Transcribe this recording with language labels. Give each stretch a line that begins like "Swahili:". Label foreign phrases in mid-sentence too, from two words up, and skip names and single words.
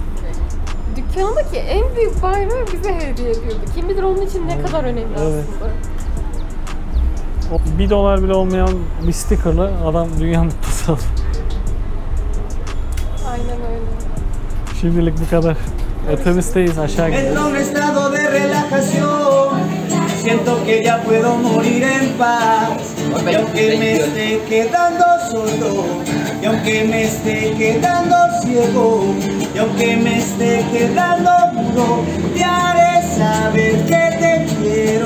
Turkish: Dükkandaki en büyük bayrağı bize hediye ediyordu. Kim bilir onun için ne kadar önemli Evet. aslında. O $1 bile olmayan bir stickerla adam dünya mutlusu oldu. Aynen öyle. Şimdilik bu kadar. Otobüsteyiz aşağı gidiyoruz.
Spanish: Entra un estado de relajación. Siento que ya puedo morir en paz. Y aunque me esté quedando solo, y aunque me esté quedando ciego, y aunque me esté quedando mudo, te haré saber que te quiero.